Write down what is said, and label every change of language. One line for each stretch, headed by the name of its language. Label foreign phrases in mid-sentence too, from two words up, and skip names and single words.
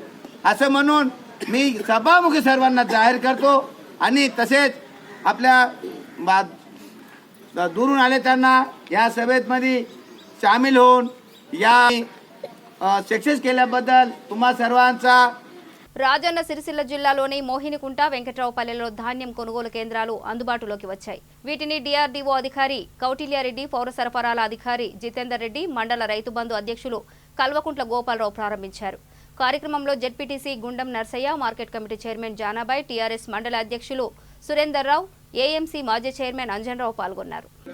Marathi: असं म्हणून मी सभामुखी सर्वांना जाहीर करतो. आणि तसेच आपल्या दूरून आले त्यांना या सभेमध्ये सामील होऊन या सक्सेस केल्याबद्दल तुम्हा सर्वांचा.
Telugu: రాజన్న సిరిసిల్ల జిల్లాలోని మోహినికుంట, వెంకట్రావుపల్లెలో ధాన్యం కొనుగోలు కేంద్రాలు అందుబాటులోకి వచ్చాయి. వీటిని డిఆర్డీఓ అధికారి కౌటిల్యారెడ్డి, పౌర సరఫరాల అధికారి జితేందర్ రెడ్డి, మండల రైతు బంధు అధ్యక్షులు కల్వకుంట్ల గోపాలరావు ప్రారంభించారు. కార్యక్రమంలో జెడ్పీటీసీ గుండం నర్సయ్య, మార్కెట్ కమిటీ చైర్మన్ జానాబాయ్, టీఆర్ఎస్ మండల అధ్యక్షులు సురేందర్ రావు, ఏఎంసీ మాజీ చైర్మన్ అంజన్రావు పాల్గొన్నారు.